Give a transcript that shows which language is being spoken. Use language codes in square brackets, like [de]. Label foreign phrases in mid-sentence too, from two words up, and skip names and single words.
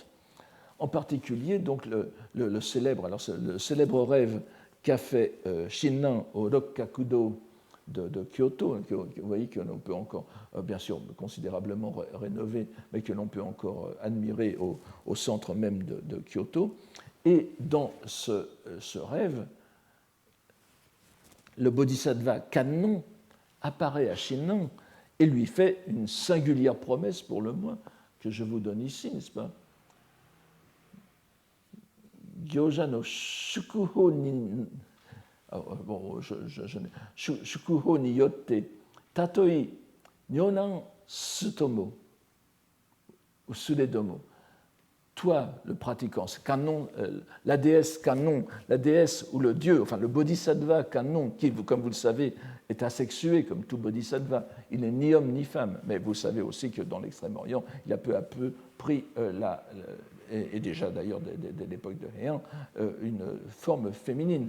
[fr] En particulier, donc, le célèbre rêve qu'a fait Shinran au Rokkakudo de Kyoto, vous voyez que l'on peut encore, bien sûr, considérablement rénover, mais que l'on peut encore admirer au centre même de Kyoto. Et dans ce rêve, le bodhisattva Kannon apparaît à Shinran et lui fait une singulière promesse, pour le moins, que je vous donne ici, n'est-ce pas? [ja] 行者の宿報に... Bon, 宿報によってたとい女犯すとも ou sudedomo. [fr] Toi, le pratiquant, Kannon, la déesse Kannon, la déesse ou le dieu, enfin le bodhisattva Kannon, qui, comme vous le savez, est asexué comme tout bodhisattva. Il n'est ni homme ni femme, mais vous savez aussi que dans l'Extrême-Orient, il a peu à peu pris et déjà d'ailleurs dès l'époque de Heian, une forme féminine.